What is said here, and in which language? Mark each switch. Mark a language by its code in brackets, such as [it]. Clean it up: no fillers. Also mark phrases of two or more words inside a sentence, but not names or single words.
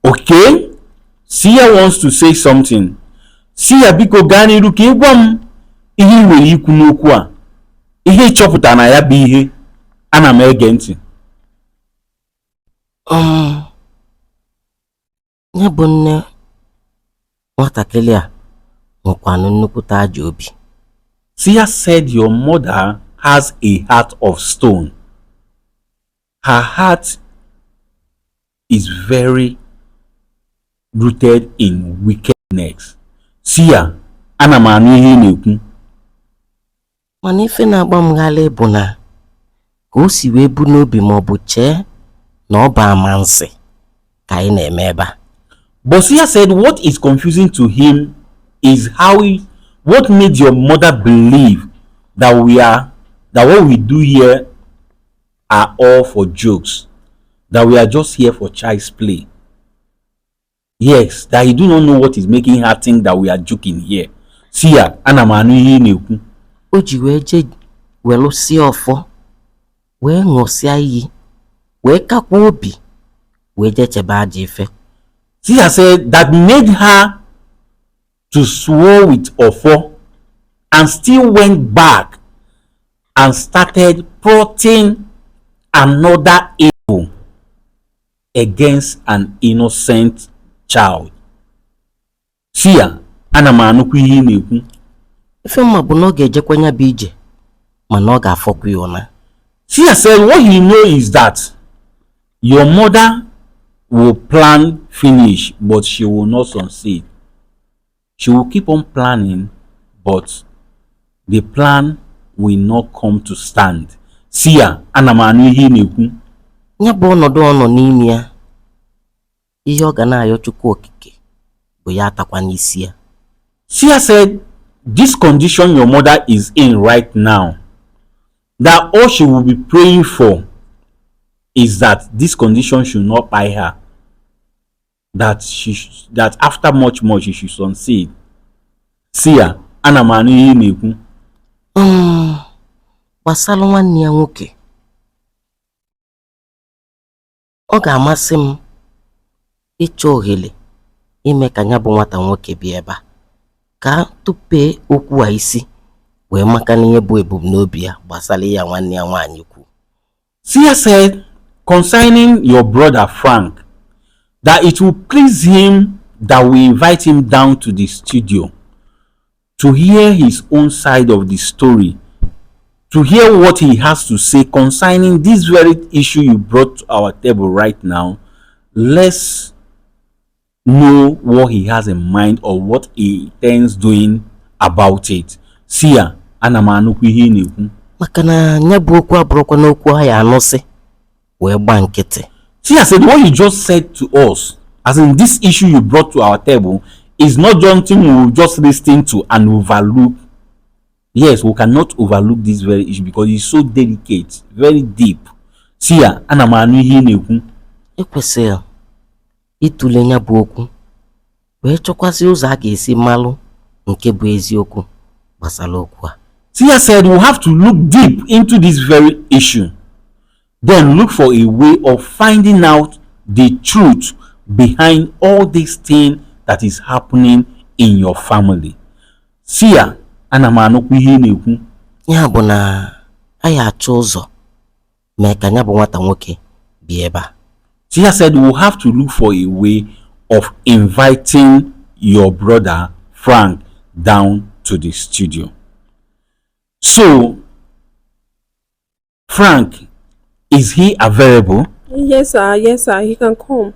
[en] Okay, Sia wants to say something. [ig] Sia biko gaa n'iru ka ị gwa m ihe ị nwere ikwu n'okwu a. Ihe ịchọpụta na ya bụ ihe ana m ege ntị. Ya bụ nne nwatakịrị a nwekwanụ nnukwute ajọ obi. [en] Sia said your mother has a heart of stone. Her heart is very rooted in wickedness. [ig] Sia, ana m anụ ihe ị na-ekwu. Mana ife na-agba m ghalị bụ na ka o si wee bu n'obi ma ọ bụ chee na ọ bụ amansi ka anyị na-eme ebe a. [en] But Sia said what is confusing to him is what made your mother believe that what we do here are all for jokes, that we are just here for child's play. Yes, that he do not know what is making her think that we are joking here. [ig] Sia, ana m anụ ihe ị na-ekwu. O ji wee jee welu sie ọfọ wee ṅụsịa iyi wee kakwa obi wee jee chebe ajọ ife. [en] Sia said that made her to swear with ofo and still went back and started plotting another evil against an innocent child. [ig] Sia, ana m anụkwa ihe ị na-ekwu. Ife mma bụ na ọ ga-ejekwa nya bụ ije mana ọ ga-afọkwa ya ụna. [en] Sia said what he know is that your mother will plan finish but she will not succeed. She will keep on planning but the plan will not come to stand. [ig] Sia, ana m anụ ihe ị na-ekwu. Ya bụ ọnọdụ ọ nọ n'ime ya, ihe ọ ga na-ayọ Chukwu okike bụ ya atakwa n'isi ya. [en] Sia said this condition your mother is in right now, that all she will be praying for is that this condition should not buy her, that after much she should succeed. [ig] Sia, ana m anụ ihe ị na-ekwu. Gbasara nwanne ya nwoke, ọ ga-amasị m ịchọ ohere ime ka ya bụ nwata nwoke bịa ebe a ka tụpee okwu a isi wee maka n'ihe bụ ebumnobi ya gbasara ya nwanne ya nwaanyị kwu. [en] Sia said concerning your brother Frank that it will please him that we invite him down to the studio to hear his own side of the story, to hear what he has to say concerning this very issue you brought to our table right now. Let's know what he has in mind or what he intends doing about it. [ig] Sia, ana m anụkwa ihe ị na-ekwu. Maka na nya bụ okwu abụrụkwa n'okwu ha ya anụsị wee gba nkịtị. [en] Sia said what you just said to us, as in this issue you brought to our table, is not something we will just listen to and overlook. Yes, we cannot overlook this very issue because it's so delicate, very deep. [ig] Sia, ana m anụ ihe ị na-ekwu. Ekwesịrị ịtụle nya bụ okwu wee chọkwasị ụzọ a ga-esi malụ nke bụ eziokwu gbasara okwu a. [en] Sia said we have to look deep into this very issue, then look for a way of finding out the truth behind all this thing that is happening in your family. [ig] Sia, ana m anụkwa ihe ị na-ekwu. Ya bụ na anyị achọ ụzọ mee ka nya bụ nwata nwoke bịa ebe a. [en] Sia said we'll have to look for a way of inviting your brother Frank down to the studio. So, Frank, is he available? Yes, sir. Yes, sir. He can come.